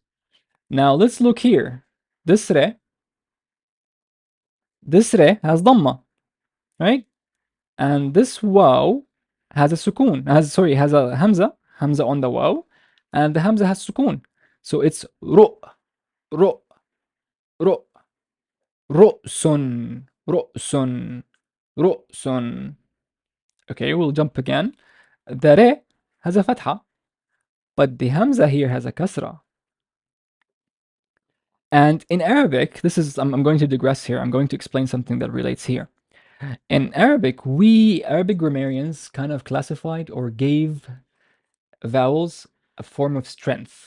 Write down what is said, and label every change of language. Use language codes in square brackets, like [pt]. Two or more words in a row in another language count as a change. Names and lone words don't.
[en] Now let's look here. This re has dhamma, right? And this waw has a sukun. Has a hamza on the waw, and the hamza has sukun. So it's ru, ru, ru, ru'sun, ru'sun, ru'sun. Okay, we'll jump again. The re has a fatha, but the hamza here has a kasra. And in Arabic, I'm going to digress here. I'm going to explain something that relates here. In Arabic, we Arabic grammarians kind of classified or gave vowels a form of strength.